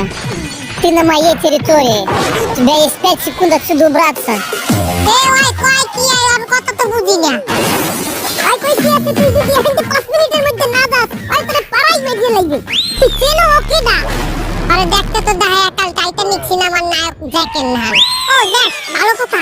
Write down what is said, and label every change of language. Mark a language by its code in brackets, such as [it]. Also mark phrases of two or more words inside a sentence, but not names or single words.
[ru] Ты на моей территории. У тебя есть 5 секунд отсюда убраться. [bn] আমি কথা তো বুঝি না। কই কি আছে তুই যদি এখানে 5 মিনিটের মধ্যে না যাস, তোরে পাড়াই বেরিয়ে লাগবে। তুই চেনো ওকে না? আরে দেখতে তো দেখা কাল টাইটানিক সিনেমার নায়ক জ্যাক এনহান। ও জ্যাক, ভালো কথা।